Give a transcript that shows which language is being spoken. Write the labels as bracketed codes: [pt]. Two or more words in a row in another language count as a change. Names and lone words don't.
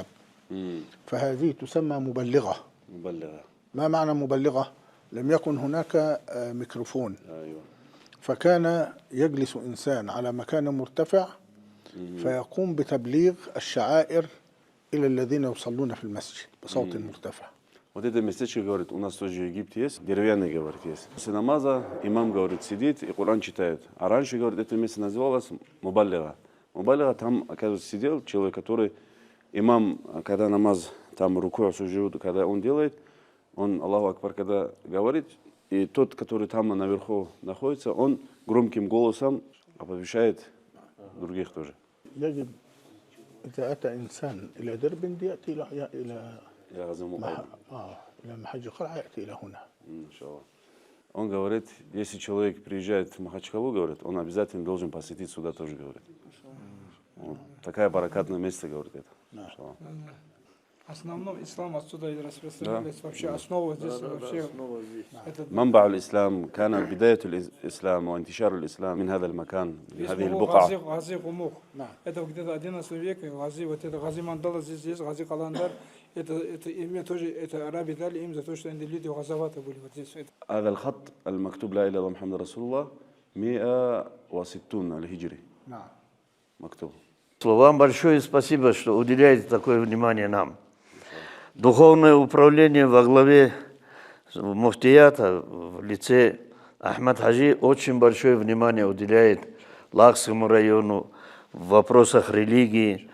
[ar] فهذه تسمى مبلغة. ما معنى مبلغة؟ لم يكن هناك ميكروفون. أيوة. فكان يجلس إنسان على مكان مرتفع فيقوم بتبليغ الشعائر إلى الذين يصلون في المسجد بصوت مرتفع. [ru] Вот это местечко, говорит, у нас тоже в Египте есть, деревянный, говорит, есть. После намаза имам, говорит, сидит и Коран читает. А раньше, говорит, это место называлось Мубаллига. Мубаллига, там, оказывается, сидел человек, который, имам, когда намаз, там рукой суджуд, когда он делает, он, [ar] الله أكبر, [ru] когда говорит, и тот, который там наверху находится, он громким голосом оповещает других тоже. [ar] يجب إذا أتى إنسان إلى درب يأتي إلى محج قرعة يأتي إلى هنا. [ru] Он говорит, если человек приезжает в Махачкалу, говорит, он обязательно должен посетить сюда тоже, говорит. Вот. Такая баракатное место, говорит это. основном ислам отсюда и распространилась. Вообще основа здесь вообще. [ar] منبع الإسلام كان بداية الإسلام وانتشار الإسلام من هذا المكان بهذه البقعة. [ru] Гази Гумух. Это где-то 11 век. Гази, вот это Гази Мандала здесь есть, Гази Каландар. Это имя тоже, это арабы дали им за то, что они люди газоваты были вот здесь. [ar] هذا الخط المكتوب لا إله إلا الله محمد رسول الله 160 الهجري مكتوب. [ru] Вам большое спасибо, что уделяете такое внимание нам. Духовное управление во главе муфтията в лице Ахмад Хаджи очень большое внимание уделяет Лакскому району в вопросах религии.